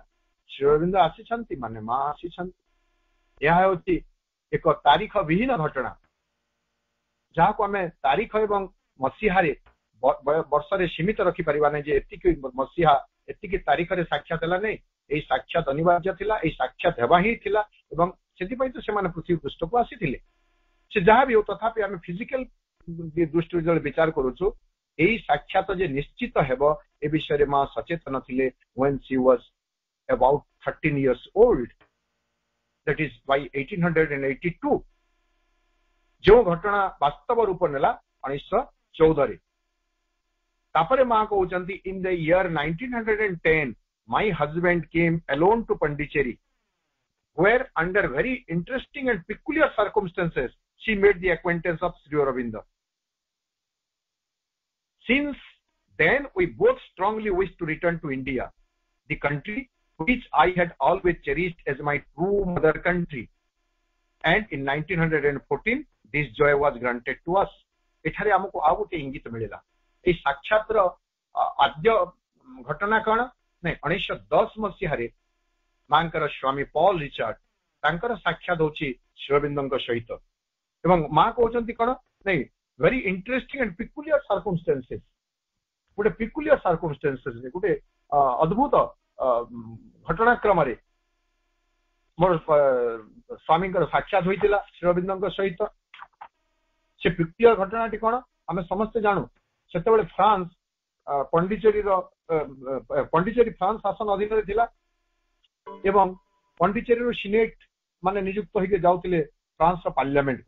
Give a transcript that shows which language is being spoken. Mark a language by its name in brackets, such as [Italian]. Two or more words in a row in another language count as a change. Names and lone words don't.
[Odia] ଶ୍ରୀ ଅରବିନ୍ଦ ଆସିଛନ୍ତି ମାନେ ମା ଆସିଛନ୍ତି। ଏହା ହେଉଛି ଏକ ତାରିଖ ବିହୀନ ଘଟଣା, ଯାହାକୁ ଆମେ ତାରିଖ ଏବଂ ମସିହାରେ ବର୍ଷରେ ସୀମିତ ରଖିପାରିବା ନାହିଁ ଯେ ଏତିକି ମସିହା ଏତିକି ତାରିଖରେ ସାକ୍ଷାତ ହେଲା। ନାହିଁ, ଏଇ ସାକ୍ଷାତ ଅନିବାର୍ଯ୍ୟ ଥିଲା, ଏଇ ସାକ୍ଷାତ ହେବା ହିଁ ଥିଲା ଏବଂ ସେଥିପାଇଁ ତ ସେମାନେ ପୃଥିବୀ ପୃଷ୍ଠକୁ ଆସିଥିଲେ। ସେ ଯାହା ବି ହଉ, ତଥାପି ଆମେ ଫିଜିକାଲ ଦୃଷ୍ଟିରୁ ଯେତେବେଳେ ବିଚାର କରୁଛୁ, ଏଇ ସାକ୍ଷାତ ଯେ ନିଶ୍ଚିତ ହେବ ଏ ବିଷୟରେ ମା ସଚେତନ ଥିଲେ [English] when she was about 13 years old, that is by 1882, [Odia] ଯେଉଁ ଘଟଣା ବାସ୍ତବ ରୂପ ନେଲା 1914ରେ। ତାପରେ ମା କହୁଛନ୍ତି [English] in the year 1910 my husband came alone to Pondicherry, where under very interesting and peculiar circumstances she made the acquaintance of Sri Aurobindo. Since then we both strongly wished to return to India, the country which I had always cherished as my true mother country, and in 1914 this joy was granted to us. [Odia] ଏଠାରେ ଆମକୁ ଆଉ ଗୋଟେ ଇଙ୍ଗିତ ମିଳିଲା। ଏଇ ସାକ୍ଷାତର ଆଦ୍ୟ ଘଟଣା କଣ? ନାଇଁ, 1910 ମସିହାରେ ମାଙ୍କର ସ୍ୱାମୀ ପଲ୍ ରିଚାର୍ଡ, ତାଙ୍କର ସାକ୍ଷାତ ହଉଛି ଶ୍ରୀ ଅରବିନ୍ଦଙ୍କ ସହିତ ଏବଂ ମା କହୁଛନ୍ତି କଣ? ନାଇଁ, [English] very interesting and peculiar circumstances, ଗୋଟେ peculiar circumstances, [Odia] ଗୋଟେ ଅଦ୍ଭୁତ ଘଟଣାକ୍ରମରେ ମୋର ସ୍ୱାମୀଙ୍କର ସାକ୍ଷାତ ହୋଇଥିଲା ଶ୍ରୀ ଅରବିନ୍ଦଙ୍କ ସହିତ। ସେ peculiar ଘଟଣାଟି କଣ ଆମେ ସମସ୍ତେ ଜାଣୁ। ସେତେବେଳେ ଫ୍ରାନ୍ସ ପଣ୍ଡିଚେରୀ ଫ୍ରାନ୍ସ ଶାସନ ଅଧୀନରେ ଥିଲା ଏବଂ ପଣ୍ଡିଚେରୀରୁ ସିନେଟ ମାନେ ନିଯୁକ୍ତ ହୋଇକି ଯାଉଥିଲେ ଫ୍ରାନ୍ସର ପାର୍ଲିଆମେଣ୍ଟକୁ।